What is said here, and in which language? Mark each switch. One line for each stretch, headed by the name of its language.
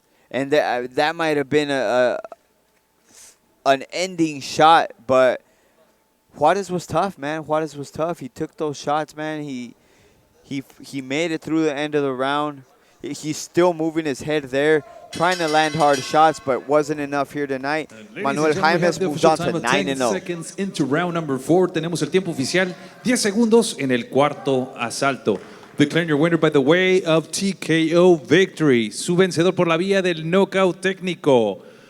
English: And that might have been an ending shot, but Juarez was tough, man. Juarez was tough. He took those shots, man. He made it through the end of the round. He's still moving his head there, trying to land hard shots, but wasn't enough here tonight. Manuel Jaimes moves on to 9-0. Seconds into round number 4.
Spanish: Tenemos el tiempo oficial, 10 segundos en el cuarto asalto.
English: Declaring your winner by the way of TKO victory.
Spanish: Su vencedor por la vía del knockout técnico.